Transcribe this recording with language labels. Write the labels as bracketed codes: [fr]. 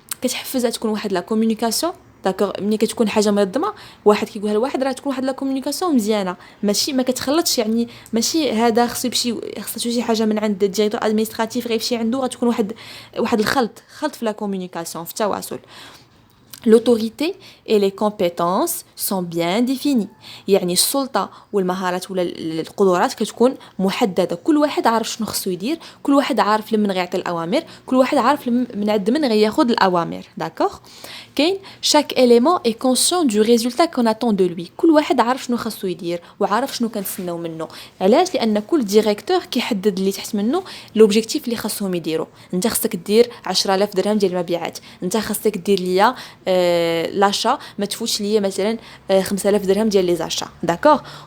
[ar] كتحفز تكون واحد لا كومونيكاسيون. داكوغ. ملي كتكون حاجه منظمه واحد كيقولها لواحد راه تكون واحد لا كومونيكاسيون مزيانه، ماشي ما كتخلطش. يعني ماشي هذا خصو يمشي خصو شي حاجه من عند الديريكتور ادمنستراتيف غيمشي عنده غتكون واحد خلط في لا كومونيكاسيون في التواصل. [fr] L'autorité et les compétences sont bien définies. [ar] يعني السلطة والمهارات ولا القدرات كتكون محددة. كل واحد عارف شنو خصو يدير، كل واحد عارف لمن غيعطي الأوامر، كل واحد عارف من عند من غياخد الأوامر. داكوغ. [fr] كاين chaque élément est conscient du résultat qu'on attend de lui. [ar] كل واحد عارف شنو خصو يدير وعارف شنو كنتسناو منه. علاش؟ لأن كل ديريكتور كيحدد اللي تحت منه لوبجيكتيف اللي خصهم يديروا. انت خصك دير 10,000 درهم ديال المبيعات، انت خصك دير ليا لاشا ما تفوتش ليا مثلا 5,000 درهم ديال لي زاشا. داكوغ.